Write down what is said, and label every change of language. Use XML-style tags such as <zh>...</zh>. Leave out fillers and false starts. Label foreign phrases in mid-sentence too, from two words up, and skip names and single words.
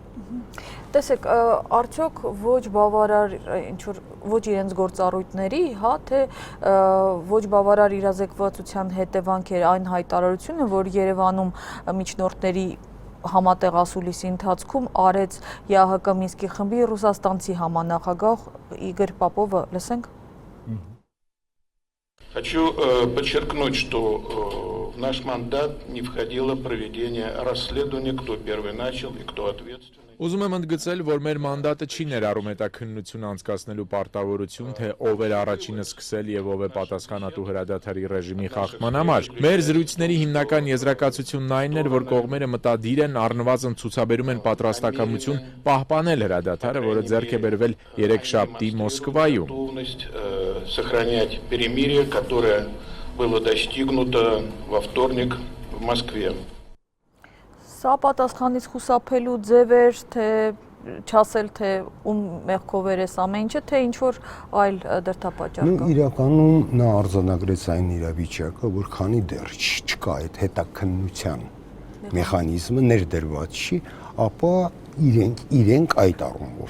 <hy>Տեսեք, արդյոք ոչ բավարար ինչ-որ ոչ իրենց գործառույթների, հա, թե ոչ բավարար իրազեկվածության հետևանք էր այն հայտարարությունը, որ Երևանում միջնորդների համատեղ ասուլիսի ընթացքում արեց ԵԱՀԿ Մինսկի խմբի ռուսաստանցի համանախագահ Իգոր Պապովը, լսենք։</hy> <ru>Хочу подчеркнуть, что в наш мандат не входило проведение расследования, кто первый начал и кто ответственный.</ru> <hy>Ուզում եմ ընդգծել, որ մեր մանդատը չի ներառում հետաքննություն անցկացնելու պարտավորություն, թե ով էր առաջինը սկսել եւ ով է պատասխանատու հրադադարի ռեժիմի խախտման համար։ Մեր զրույցների հիմնական եզրակացությունն այն էր, որ կողմերը մտադիր են, առնվազն ցուցաբերում են պատրաստակամություն պահպանել հրադադարը, որը ձեռք է բերվել երեքշաբթի Մոսկվայում։</hy> <ru>Сохранять перемирие, которое было достигнуто во вторник в Москве.</ru> <hy>Սա պատասխանից խուսափելու ձև էր, թե չասել, թե ում մեղքով էր այս ամեն ինչը, թե ինչ-որ այլ դրդապատճառ կա։ Իրականում նա արձանագրեց այն իրավիճակը, որ քանի դեռ չկա այդ հետաքննության մեխանիզմը ներդրված չի, ապա իրենք այդ առումով</hy>